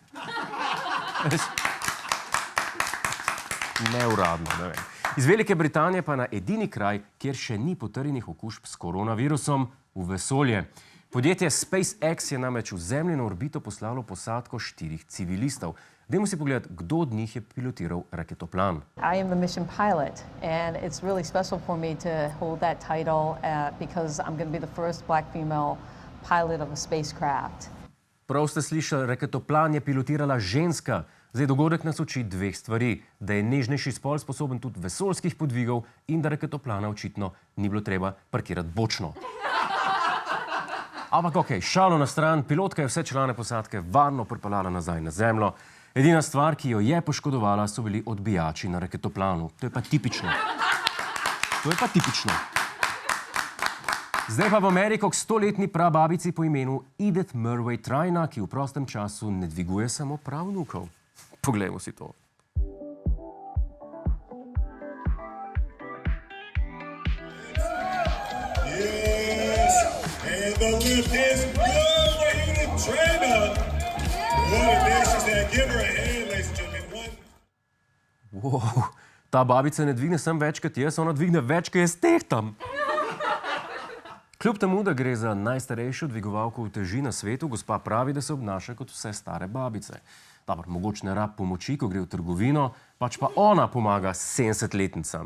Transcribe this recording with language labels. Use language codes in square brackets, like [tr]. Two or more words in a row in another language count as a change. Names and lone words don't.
[sl] Neuradno, ne vem. Iz Velike Britanije pa na edini kraj, kjer še ni potrjenih okužb s koronavirusom, v vesolje. Podjetje SpaceX je namreč v Zemljino orbito poslalo posadko 4 civilistov. Dajmo si pogledati, kdo od njih je pilotiral raketoplan. [en] I am the mission pilot, and it's really special for me to hold that title because I'm going to be the first black female pilot of a spacecraft. [sl] Prav ste slišali, raketoplan je pilotirala ženska. Zdaj dogodek nas uči 2 stvari. Da je nežnejši spol sposoben tudi vesoljskih podvigov in da raketoplana očitno ni bilo treba parkirati bočno. Ampak okej, šalo na stran, pilotka je vse člane posadke varno pripeljala nazaj na Zemljo. Edina stvar, ki jo je poškodovala, so bili odbijači na raketoplanu. To je pa tipično. Zdaj pa v Ameriko k 100-letni prababici po imenu Edith Murray Trajna, ki v prostem času ne dviguje samo pravnukov. Poglejmo si to. [en] Yes, and the lift is good for Edith Trajna. What a day she's had. Give her a hand, ladies and gentlemen. [sl] Wow, ta babica ne dvigne sem več kot jaz, ona dvigne več, kot jaz tehtam. Kljub temu, da gre za najstarejšo dvigovalko uteži na svetu, gospa pravi, da se obnaša kot vse stare babice. Dobro, mogoče ne rab pomoči, ko gre v trgovino, pač pa ona pomaga 70-letnicam.